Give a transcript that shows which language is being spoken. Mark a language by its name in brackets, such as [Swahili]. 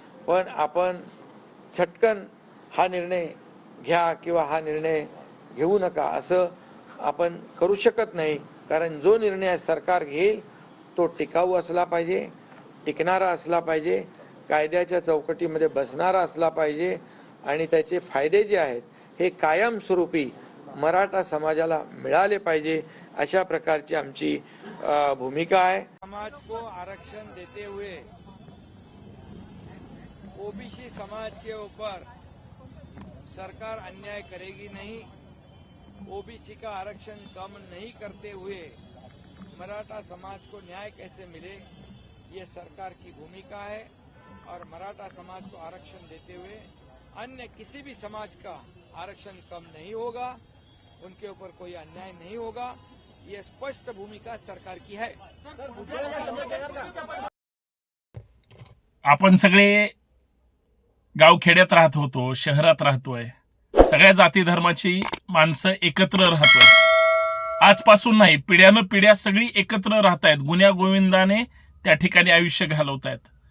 [Marathi] पण आपण झटकन हा निर्णय घ्या किंवा हा निर्णय घेऊ नका असं आपण करू शकत नाही, कारण जो निर्णय सरकार घेईल तो टिकाऊ असला पाहिजे, टिकणारा असला पाहिजे, कायद्याच्या चौकटीमध्ये बसणारा असला पाहिजे आणि त्याचे फायदे जे आहेत हे कायमस्वरूपी मराठा समाजाला मिळाले पाहिजे, अशा प्रकारची आमची भूमिका है। [Hindi] समाज को आरक्षण देते हुए ओबीसी समाज के ऊपर सरकार अन्याय करेगी नहीं। ओबीसी का आरक्षण कम नहीं करते हुए मराठा समाज को न्याय कैसे मिले, ये सरकार की भूमिका है। और मराठा समाज को आरक्षण देते हुए अन्य किसी भी समाज का आरक्षण कम नहीं होगा, उनके ऊपर कोई अन्याय नहीं होगा, ये स्पष्ट भूमिका सरकार की है। [Marathi] आपण सगळे गावखेड्यात राहत होतो, शहरात राहतोय, सगळ्या जाती धर्माची माणसं एकत्र राहतोय। आजपासून नाही, पिढ्यानं पिढ्या सगळी एकत्र राहतायत, गुण्या गोविंदाने त्या ठिकाणी आयुष्य घालवतायत।